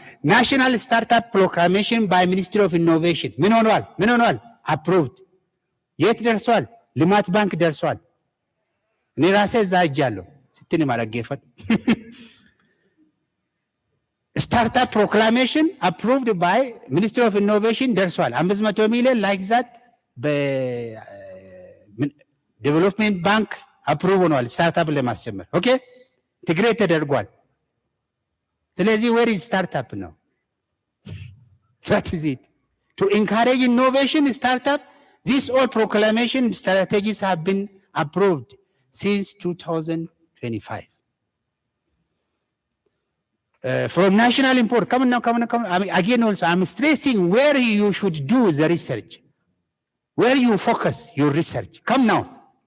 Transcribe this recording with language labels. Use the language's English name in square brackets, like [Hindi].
[English] National Startup Proclamation by Ministry of Innovation. [Amharic] ምን ሆኗል? [English] Approved. [Amharic] የት ደርሷል? ልማት ባንክ ደርሷል። እኔ ራሴ እዛ ሄጃለሁ። ስትኒ ማረገፈት [English] Startup Proclamation approved by Ministry of Innovation [Amharic] ደርሷል። 500 ሚሊዮን [English] like that [Amharic] በዴቨሎፕመንት ባንክ አፕሩቭ ሆኗል። ስታርታፕ ለማስጀመር ኦኬ ኢንተግሬት ተደርጓል። ስለዚህ [English] where is startup now? That is it. To encourage innovation, startup, These all proclamation strategies have been approved since 2025. From national import, come on now. I mean, again, also, I'm stressing where you should do the research, where you focus your research. Come now.